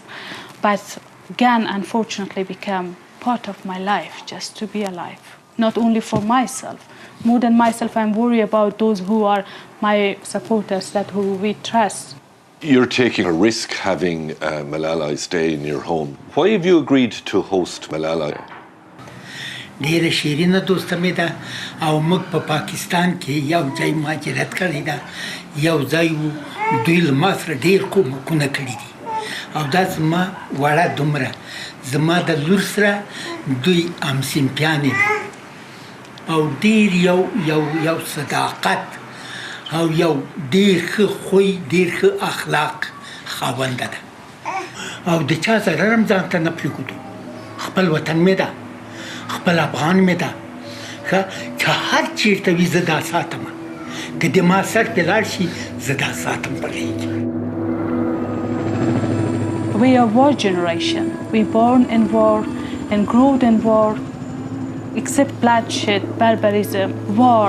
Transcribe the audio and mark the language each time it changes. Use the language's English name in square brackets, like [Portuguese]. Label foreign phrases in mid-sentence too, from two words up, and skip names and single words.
[English] But gang, unfortunately, became part of my life, just to be alive. Not only for myself. More than myself, I'm worried about those who are my supporters, that who we trust. You're taking a risk having Malalai stay in your home. Why have you agreed to host Malalai? [Pashto] ډیره شیرینه دوسته مې ده او موږ په پاکستان کې یو ځای مهاجرت کړی ده، یو ځای دوی له ما سره ډېر کومکونه کړي دي او دا زما وړه دومره زما د لور سره دوی همصنفیانې دي او ډېر یو صداقت او یو ډېر ښه خوی ډېر ښه اخلاق خاونده ده او د چا ضرر هم ځان ته نه پرېږدو. خپل وطن مې ده، خپل افغان مې ده، که هر چېرته وي زه دا ساتم، که د ما سر پې لاړ شي زه دا ساتم بغېږي. [English] We are war generation. We born in war and growed in war. Except bloodshed, barbarism, war.